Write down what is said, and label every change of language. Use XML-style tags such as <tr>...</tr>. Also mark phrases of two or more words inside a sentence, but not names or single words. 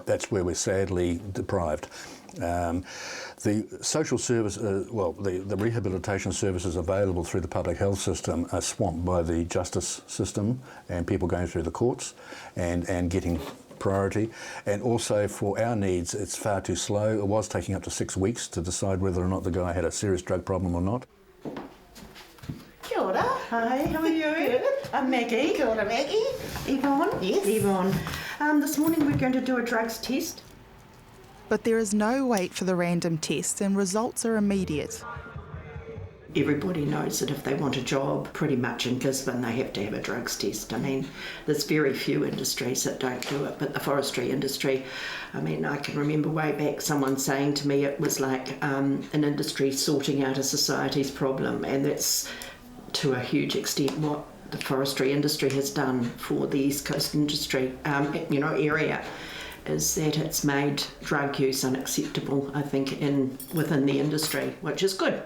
<en>No, that's where we're sadly deprived. The social service, the rehabilitation services available through the public health system are swamped by the justice system and people going through the courts and getting priority. And also for our needs, it's far too slow. It was taking up to 6 weeks to decide whether or not the guy had a serious drug problem or not.</en> <mi>Kia ora. Hi,</mi> <en>how are you? I'm Maggie.</en> <mi>Kia ora, Maggie.</mi> <en>Yvonne? Yes. Yvonne. This morning we're going to do a drugs test. But there is no wait for the random test and results are immediate. Everybody knows that if they want a job pretty much in Gisborne, they have to have a drugs test. I mean, there's very few industries that don't do it, but the forestry industry, I mean, I can remember way back someone saying to me it was like an industry sorting out a society's problem, and that's to a huge extent what the forestry industry has done for the East Coast industry, area, is that it's made drug use unacceptable, I think, within the industry, which is good.</en>